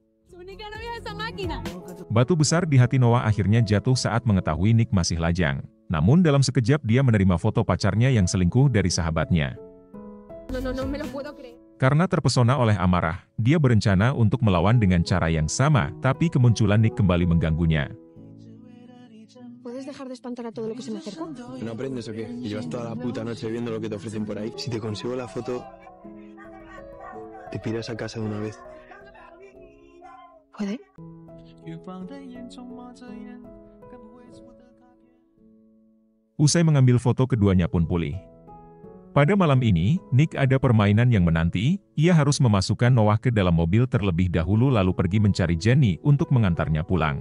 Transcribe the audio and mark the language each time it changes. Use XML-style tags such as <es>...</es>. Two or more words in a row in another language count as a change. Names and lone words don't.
<id>Batu besar di hati Noah akhirnya jatuh saat mengetahui Nick masih lajang. Namun dalam sekejap dia menerima foto pacarnya yang selingkuh dari sahabatnya. Karena terpesona oleh amarah, dia berencana untuk melawan dengan cara yang sama, tapi kemunculan Nick kembali mengganggunya.</id> <es>¿Puedes dejar de espantar a todo lo que se me acerca? ¿No aprendes o qué? ¿Y llevas toda la puta noche viendo lo que te ofrecen por ahí? Si te consigo la foto, te piras a casa de una vez. ¿Puede?</es> <id>Usai mengambil foto, keduanya pun pulih. Pada malam ini, Nick ada permainan yang menanti. Ia harus memasukkan Noah ke dalam mobil terlebih dahulu lalu pergi mencari Jenny untuk mengantarnya pulang.</id>